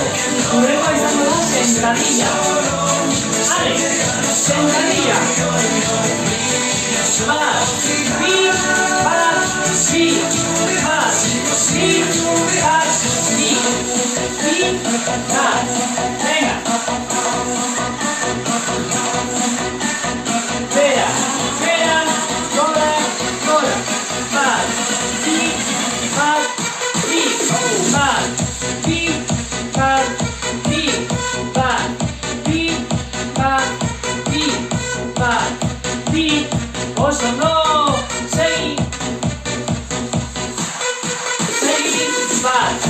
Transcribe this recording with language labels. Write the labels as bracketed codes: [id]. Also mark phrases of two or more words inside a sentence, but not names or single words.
[eu] Hurrengoa izango da sentadilla. Ale, sentadilla. [es] Más, bi, más, bi, más, bi, más, bi, más. Venga. Espera, espera. [eu] Oso no, sei, bat,